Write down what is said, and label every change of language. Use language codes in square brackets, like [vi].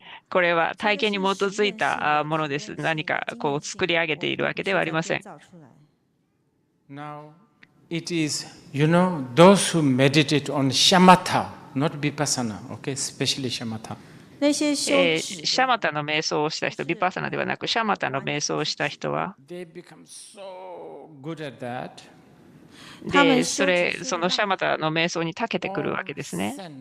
[ja] これは体験に基づいたものです。何かこう作り上げているわけではありません。 [en] Now, it is, those who meditate on shamatha, not vipassana, okay, especially shamatha. [ja] シャマタの瞑想をした人、ビパサナではなく、シャマタの瞑想をした人は、で、そのシャマタの瞑想に長けてくるわけですね。